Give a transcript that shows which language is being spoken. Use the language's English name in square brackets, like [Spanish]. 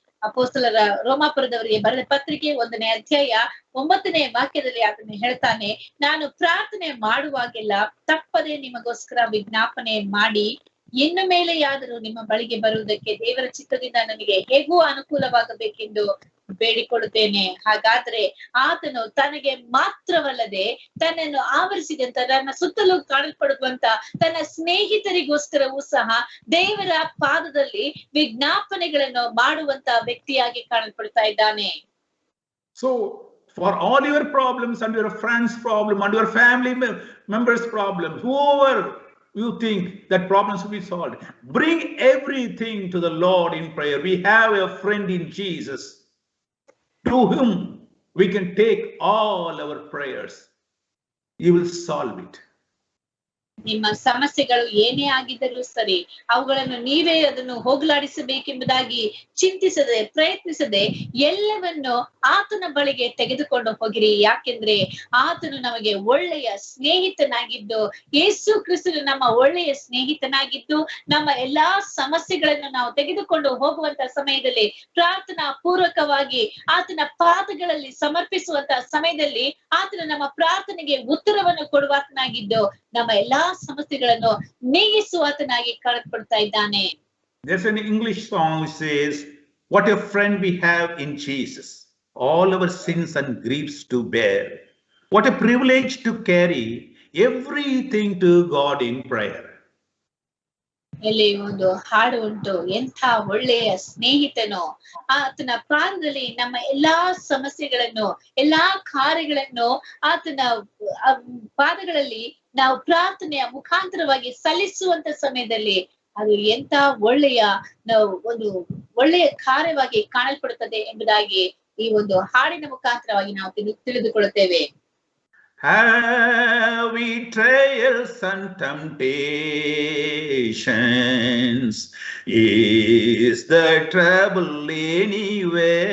[Kannada] ಅಪೊಸ್ತಲರ ರೋಮಾಪುರದವರಿಗೆ ಬರೆದ ಪತ್ರಿಕೆ 1ನೇ ಅಧ್ಯಾಯ 9ನೇ ವಾಕ್ಯದಲ್ಲಿ ಆತನು ಹೇಳ್ತಾನೆ, ನಾನು ಪ್ರಾರ್ಥನೆ ಮಾಡುವಾಗೆಲ್ಲ ತಪ್ಪದೆ ನಿಮಗೋಸ್ಕರ ವಿಜ್ಞಾಪನೆ ಮಾಡಿ ಇನ್ನು ಮೇಲೆಯಾದರೂ ನಿಮ್ಮ ಬಳಿಗೆ ಬರುವುದಕ್ಕೆ ದೇವರ ಚಿತ್ತದಿಂದ ನನಗೆ ಹೇಗೂ ಅನುಕೂಲವಾಗಬೇಕೆಂದು ಬೇಡಿಕೊಳ್ಳುತ್ತೇನೆ. ಹಾಗಾದ್ರೆ ಆತನು ತನಗೆ ಮಾತ್ರವಲ್ಲದೆ ತನ್ನನ್ನು ಆವರಿಸಿದಂತ ತನ್ನ ಸುತ್ತಲೂ ಕಾಣಲ್ಪಡುವಂತ ತನ್ನ ಸ್ನೇಹಿತರಿಗೋಸ್ಕರವೂ ಸಹ ದೇವರ ಪಾದದಲ್ಲಿ ವಿಜ್ಞಾಪನೆಗಳನ್ನು ಮಾಡುವಂತ ವ್ಯಕ್ತಿಯಾಗಿ ಕಾಣಲ್ಪಡ್ತಾ ಇದ್ದಾನೆ. [English] So for all your problems and your friends' problem and your family members' problems, whoever you think that problems will be solved, bring everything to the Lord in prayer. We have a friend in Jesus to whom we can take all our prayers. He will solve it. [Kannada] ನಿಮ್ಮ ಸಮಸ್ಯೆಗಳು ಏನೇ ಆಗಿದ್ದರೂ ಸರಿ, ಅವುಗಳನ್ನು ನೀವೇ ಅದನ್ನು ಹೋಗಲಾಡಿಸಬೇಕೆಂಬುದಾಗಿ ಚಿಂತಿಸದೆ, ಪ್ರಯತ್ನಿಸದೆ ಎಲ್ಲವನ್ನು ಆತನ ಬಳಿಗೆ ತೆಗೆದುಕೊಂಡು ಹೋಗಿರಿ. ಯಾಕೆಂದ್ರೆ ಆತನು ನಮಗೆ ಒಳ್ಳೆಯ ಸ್ನೇಹಿತನಾಗಿದ್ದು, ಯೇಸು ಕ್ರಿಸ್ತನು ನಮ್ಮ ಒಳ್ಳೆಯ ಸ್ನೇಹಿತನಾಗಿದ್ದು, ನಮ್ಮ ಎಲ್ಲಾ ಸಮಸ್ಯೆಗಳನ್ನು ನಾವು ತೆಗೆದುಕೊಂಡು ಹೋಗುವಂತ ಸಮಯದಲ್ಲಿ, ಪ್ರಾರ್ಥನಾ ಪೂರ್ವಕವಾಗಿ ಆತನ ಪಾದಗಳಲ್ಲಿ ಸಮರ್ಪಿಸುವಂತ ಸಮಯದಲ್ಲಿ ಆತನು ನಮ್ಮ ಪ್ರಾರ್ಥನೆಗೆ ಉತ್ತರವನ್ನು ಕೊಡುವಾತನಾಗಿದ್ದು, ನಮ್ಮ ಎಲ್ಲಾ ಸಮಸ್ಯೆಗಳನ್ನು ನೀಗಿಸುವಾತನಾಗಿ ಕಾಣಲ್ಪಡ್ತಾ ಇದ್ದಾನೆ. [English] There's an English song which says, "What a friend we have in Jesus, all our sins and griefs to bear. What a privilege to carry everything to God in prayer." [Kannada] ಇಲ್ಲಿ ಒಂದು ಹಾಡು ಉಂಟು, ಎಂಥ ಒಳ್ಳೆಯ ಸ್ನೇಹಿತನು, ಆತನ ಪಾದದಲ್ಲಿ ನಮ್ಮ ಎಲ್ಲಾ ಸಮಸ್ಯೆಗಳನ್ನು, ಎಲ್ಲಾ ಕಾರ್ಯಗಳನ್ನು ಆತನ ಪಾದಗಳಲ್ಲಿ ನಾವು ಪ್ರಾರ್ಥನೆಯ ಮುಖಾಂತರವಾಗಿ ಸಲ್ಲಿಸುವಂತ ಸಮಯದಲ್ಲಿ ಅದು ಎಂತ ಒಳ್ಳೆಯ ಒಂದು ಒಳ್ಳೆಯ ಕಾರ್ಯವಾಗಿ ಕಾಣಲ್ಪಡುತ್ತದೆ ಎಂಬುದಾಗಿ ಈ ಒಂದು ಹಾಡಿನ ಮುಖಾಂತರವಾಗಿ ನಾವು ತಿಳಿದುಕೊಳ್ಳುತ್ತೇವೆ. [English] Have we trials and temptations? Is the trouble anywhere?